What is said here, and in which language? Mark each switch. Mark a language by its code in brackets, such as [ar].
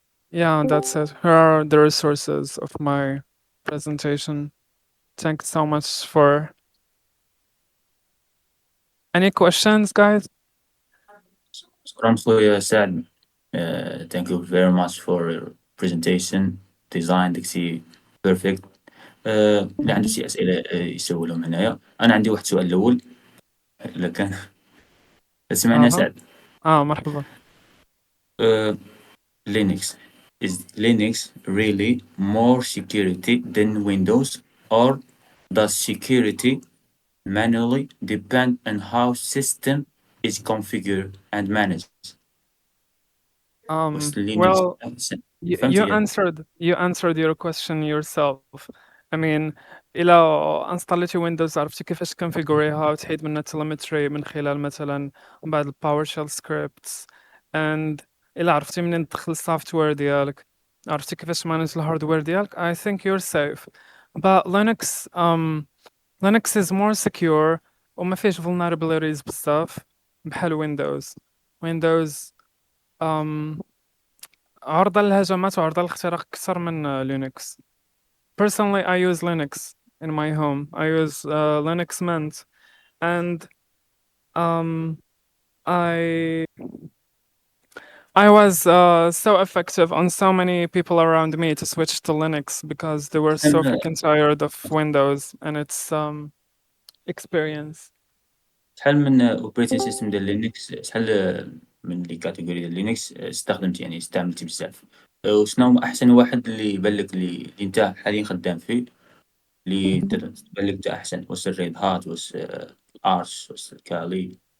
[en] Yeah, that's it. Here are the resources of my presentation. Thanks so much for any questions, guys? [ar] شكرا خويا سعد. [en] Thank you very much for your presentation. Design [ar] داكشي [en] perfect. [ar] إلا عنده شي أسئلة يسولهم هنايا. أنا عندي واحد السؤال الأول إلا كان تسمعنا أها. سعد. مرحبا. [en] Linux. Is Linux really more security than Windows, or does security manually depend on how system is configured and managed? [ar] بس Linux [en] Well, [ar] أحسن. [en] you [ar] فهمتي؟ [en] answered your question yourself. I mean, [ar] إلا انستاليتي ويندوز عرفتي كيفاش تكونفيغوريها وتحيد منها التليمتري من خلال مثلا بعض الباور شيل سكريبتس [en] and [ar] إلا عرفتي منين تدخل السوفتوير ديالك عرفتي كيفاش مانج الهاردوير ديالك [en] I think you're safe. But Linux is more secure [ar] وما فيهش vulnerabilities بزاف بحال ويندوز um, عرضة للهجمات وعرضة للاختراق أكثر من لينكس. [en] Personally, I use Linux in my home. I use Linux Mint, and um, I I was so effective on so many people around me to switch to Linux because they were so [ar] شحال [en] freaking tired of Windows and its experience. [ar] شحال من اوبريتنج سيستم ديال لينكس، شحال من لي كاتيجوري ديال لينكس استخدمت، يعني استعملتي بزاف؟ وشنو هو أحسن واحد اللي بان لك اللي أنت حاليًا خدام فيه، اللي تبان لك أنت أحسن؟ واش الRed Hat، واش الArch، واش الKali؟